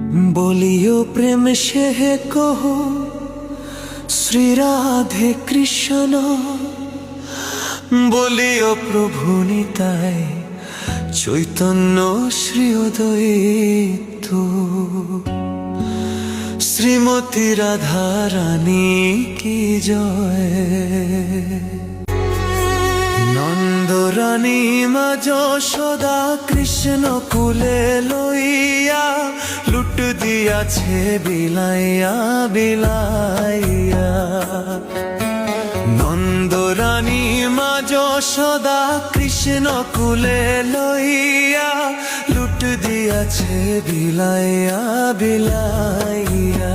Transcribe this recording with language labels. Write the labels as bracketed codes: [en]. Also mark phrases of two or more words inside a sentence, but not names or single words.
[hi] बोलियो प्रेम से कहो श्री राधे कृष्ण बोलियो प्रभु निताय चैतन्य श्री अद्वैत श्रीमती राधा रानी की जय। [bn] নন্দরানী মা যশোদা কৃষ্ণ কোলে লইয়া লুট দিয়াছে বিলাইয়া বিলাইয়া। নন্দরানী মা যশোদা কৃষ্ণ কোলে লইয়া লুট দিয়াছে বিলাইয়া বিলাইয়া।